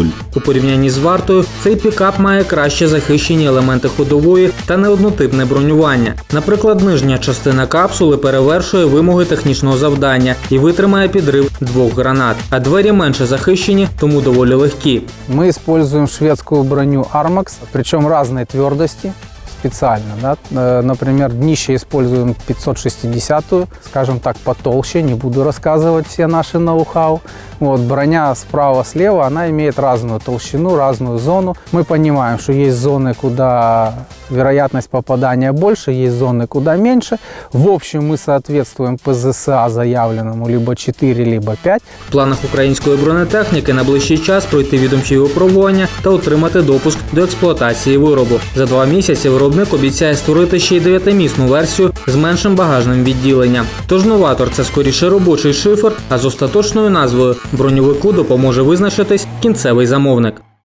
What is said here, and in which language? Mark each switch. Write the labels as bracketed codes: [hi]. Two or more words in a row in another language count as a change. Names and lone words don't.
[uk] У порівнянні з «Вартою» цей пікап має краще захищені елементи ходової та неоднотипне бронювання. Наприклад, нижня частина капсули перевершує вимоги технічного завдання і витримає підрив 2 гранат, а двері менше захищені, тому доволі легкі. [ru] Мы используем шведскую броню Armax, причем разной твердости. Специально, да? Например, днище используем 560-ю, скажем так, потолще, не буду рассказывать все наши ноу-хау. Вот, броня справа-слева, она имеет разную толщину, разную зону. Мы понимаем, что есть зоны, куда вероятность попадания больше, есть зоны, куда меньше. В общем, мы соответствуем ПЗСА заявленному либо 4, либо 5. [uk] В планах української бронетехніки на ближчий час пройти відомчі випробування та отримати допуск до експлуатації виробу. За 2 місяці виробник обіцяє створити ще й 9-місну версію з меншим багажним відділенням. Тож «Новатор» – це скоріше робочий шифер, а з остаточною назвою броньовику допоможе визначитись кінцевий замовник.